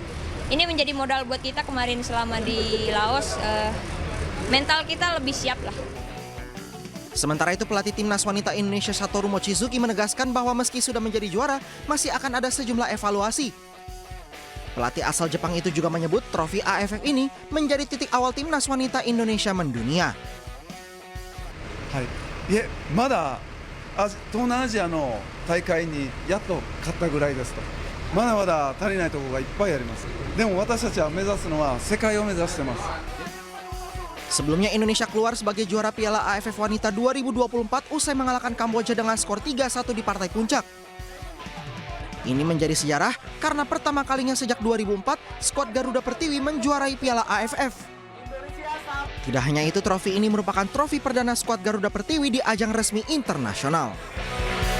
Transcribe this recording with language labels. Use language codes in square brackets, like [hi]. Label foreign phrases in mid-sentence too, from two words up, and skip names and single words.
[id] Ini menjadi modal buat kita kemarin selama di Laos, mental kita lebih siap lah. Sementara itu pelatih Timnas Wanita Indonesia Satoru Mochizuki menegaskan bahwa meski sudah menjadi juara, masih akan ada sejumlah evaluasi. Pelatih asal Jepang itu juga menyebut trofi AFF ini menjadi titik awal Timnas Wanita Indonesia mendunia. [ja] いえ、まだ東南アジアの大会にやっと勝ったぐらいですと。まだまだ足りないところがいっぱいあります。でも私たちは目指すのは世界を目指してます。 [id] Sebelumnya Indonesia keluar sebagai juara Piala AFF Wanita 2024 usai mengalahkan Kamboja dengan skor 3-1 di partai puncak. Ini menjadi sejarah karena pertama kalinya sejak 2004 skuad Garuda Pertiwi menjuarai Piala AFF. Tidak hanya itu, trofi ini merupakan trofi perdana skuad Garuda Pertiwi di ajang resmi internasional.